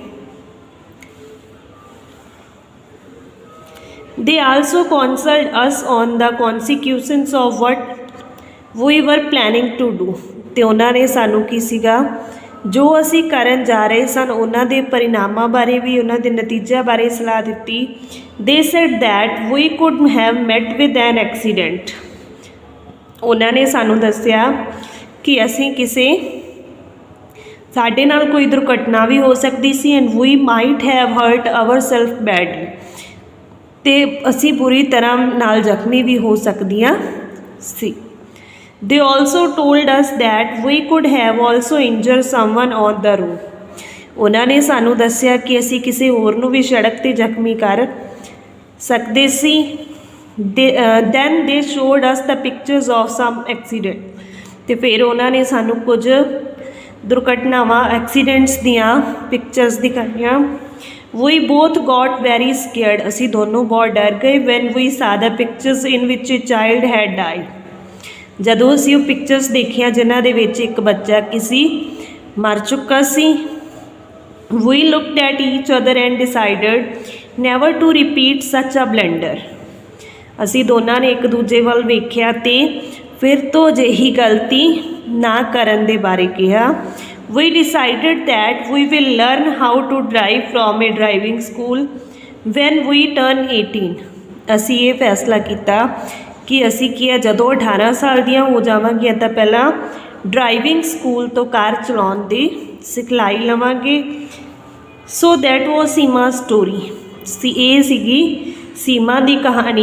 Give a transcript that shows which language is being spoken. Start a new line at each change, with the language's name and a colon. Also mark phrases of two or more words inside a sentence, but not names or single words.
English: They also counseled us on the consequences of what we were planning to do।
Punjabi: ਤੇ ਉਹਨਾਂ ਨੇ ਸਾਨੂੰ ਕੀ ਸੀਗਾ ਜੋ ਅਸੀਂ ਕਰਨ ਜਾ ਰਹੇ ਸਨ ਉਹਨਾਂ ਦੇ ਪਰਿਣਾਮਾਂ ਬਾਰੇ ਵੀ ਉਹਨਾਂ ਦੇ ਨਤੀਜਿਆਂ ਬਾਰੇ ਸਲਾਹ ਦਿੱਤੀ।
English: They said that we could have met with an accident।
Punjabi: ਉਹਨਾਂ ਨੇ ਸਾਨੂੰ ਦੱਸਿਆ ਕਿ ਅਸੀਂ ਕਿਸੇ ਸਾਡੇ ਨਾਲ ਕੋਈ ਦੁਰਘਟਨਾ ਵੀ ਹੋ ਸਕਦੀ ਸੀ
English: and we might have hurt ourselves badly।
Punjabi: ਤੇ ਅਸੀਂ ਬੁਰੀ ਤਰ੍ਹਾਂ ਨਾਲ ਜ਼ਖਮੀ ਵੀ ਹੋ ਸਕਦੀਆਂ ਸੀ।
English: They also told us that we could have also injured someone on the road।
Punjabi: ਉਹਨਾਂ ਨੇ ਸਾਨੂੰ ਦੱਸਿਆ ਕਿ ਅਸੀਂ ਕਿਸੇ ਹੋਰ ਨੂੰ ਵੀ ਸੜਕ 'ਤੇ ਜ਼ਖਮੀ ਕਰ ਸਕਦੇ ਸੀ।
English: Then they showed us the pictures of some accident।
Punjabi: ਅਤੇ ਫਿਰ ਉਹਨਾਂ ਨੇ ਸਾਨੂੰ ਕੁਝ ਦੁਰਘਟਨਾਵਾਂ ਐਕਸੀਡੈਂਟਸ ਦੀਆਂ ਪਿਕਚਰਸ ਦਿਖਾਈਆਂ।
English: We both got very scared।
Punjabi: ਅਸੀਂ ਦੋਨੋਂ ਬਹੁਤ ਡਰ ਗਏ
English: when we saw the pictures in which a child had died।
Punjabi: ਜਦੋਂ ਅਸੀਂ ਉਹ ਪਿਕਚਰਸ ਦੇਖੀਆਂ ਜਿਨ੍ਹਾਂ ਦੇ ਵਿੱਚ ਇੱਕ ਬੱਚਾ ਕਿਸੇ ਮਰ ਚੁੱਕਾ ਸੀ।
English: We looked at each other and decided never to repeat such a blunder।
Punjabi: ਅਸੀਂ ਦੋਨਾਂ ਨੇ ਇੱਕ ਦੂਜੇ ਵੱਲ ਵੇਖਿਆ ਅਤੇ ਫਿਰ ਤੋਂ ਅਜਿਹੀ ਗਲਤੀ ਨਾ ਕਰਨ ਦੇ ਬਾਰੇ ਕਿਹਾ।
English: We decided that we will learn how to drive from a driving school when we turn 18।
Punjabi: ਅਸੀਂ ਇਹ ਫੈਸਲਾ ਕੀਤਾ ਕਿ ਅਸੀਂ ਕੀ ਹੈ ਜਦੋਂ 18 ਸਾਲ ਦੀਆਂ ਹੋ ਜਾਵਾਂਗੀਆਂ ਤਾਂ ਪਹਿਲਾਂ
English: driving school
Punjabi: ਤੋਂ ਕਾਰ ਚਲਾਉਣ ਦੀ ਸਿਖਲਾਈ ਲਵਾਂਗੇ।
English: So that was Seema story.
Punjabi: ਇਹ ਸੀਗੀ ਸੀਮਾ ਦੀ ਕਹਾਣੀ।